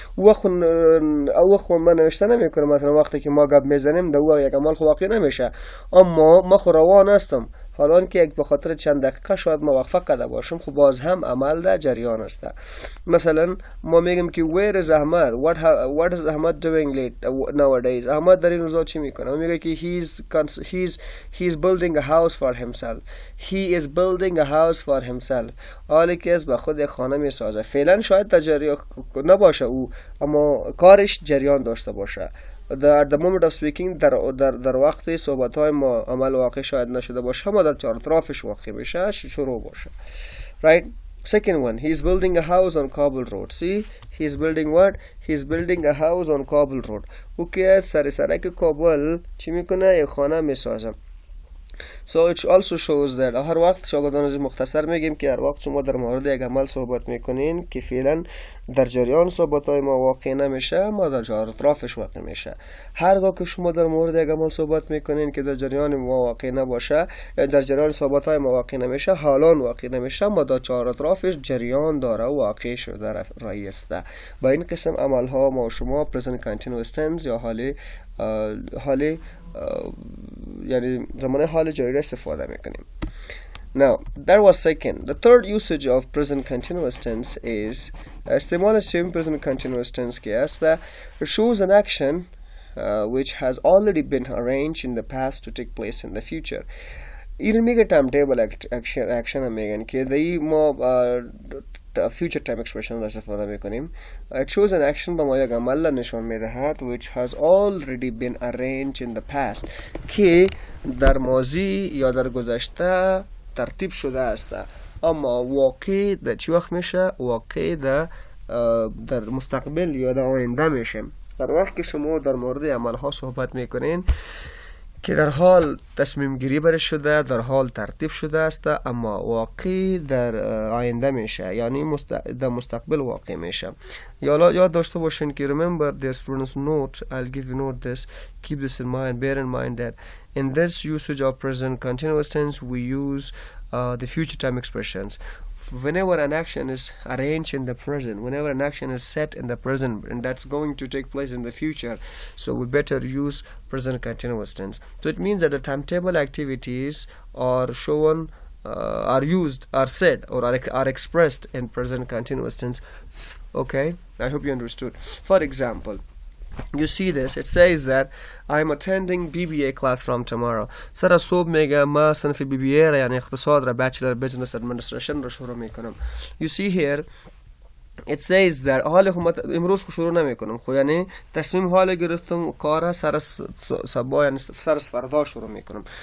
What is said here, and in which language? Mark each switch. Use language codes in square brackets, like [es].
[fa] وقت من نوشته نمیکنم، مثلا وقتی که ما گپ میزنیم در وقت یک عمل واقع نمیشه اما ما روان هستم، حالا که یک به خاطر چند دقیقه شاید ما وقفه کرده باشم، خب باز هم عمل در جریان است. [en] مثلا ما میگیم که where is Ahmad, what is Ahmad doing nowadays. [fa] احمد در این روزا چی میکنه؟ میگه که he's building a house for himself. [en] He is building a house for himself. [fa] حالی که از به خود یک خانه میسازه. فعلا شاید در جریان نباشه او، اما کارش جریان داشته باشه. در the moment of speaking در وقت صحبت‌های ما عمل واقع شاید نشده باشه اما در چهار اطرافش واقع بشه، شروع باشه. [en] Right? Second one, he's building a house on Kabul Road. See, he's building what? [fa] He's building a house on Kabul Road. او که سر سرک کابل چی میکنه؟ یک خانه میسازه. So it also shows that هر وقت شاگردان از مختصر میگیم که هر وقت شما در مورد یک عمل صحبت میکنین که فعلا در جریان صحبت های ما واقع نمیشه اما در جهت اطرافش واقع میشه. هرگاه که شما در مورد یک عمل صحبت میکنین که در جریان ما واقع نباشه یا در جریان صحبت های ما واقع نمیشه، حالا واقع نمیشه اما در جهت اطرافش جریان داره و واقع شده رایسته. با این قسم عمل ها ما و شما present continuous tense یا حالی یعنی زمان حال جاری را استفاده میکنیم. [en] Now that was second. The third usage of present continuous tense is استعمال سوم present continuous tense که است shows an action which has already been arranged in the past to take place in the future. [fa] این میگه time table action هم میگن که دی ما future time expression را استفاده میکنیم. It shows an action با ما یک عمل نشان میدهد which has already been arranged in the past که در ماضی یا در گذشته ترتیب شده است اما واقع در چی وقت میشه؟ واقع در مستقبل یا در آینده میشه. در وقت که شما در مورد عمل ها صحبت میکنین که در حال تصمیم گیری برش شده، در حال ترتیب شده است اما واقع در آینده میشه، یعنی در مستقبل واقع میشه. [en] یاد داشته باشین که remember the students note, I'll give you note this, keep this in mind, bear in mind that in this usage of present continuous tense we use the future time expressions. Whenever an action is arranged in the present, whenever an action is set in the present and that's going to take place in the future, so we better use present continuous tense. So it means that the timetable activities are shown, are used, are said or are expressed in present continuous tense. Okay, I hope you understood. For example, you see this, it says that I'm attending BBA class from tomorrow. [fa] سر صبح میگه ما صنف BBA را یعنی اقتصاد را Bachelor Business Administration را شروع میکنم. You see here it says that حال امروز شروع نمیکنم خو یعنی تصمیم حال گرفتم کار سر صبح یعنی سر فردا شروع میکنم.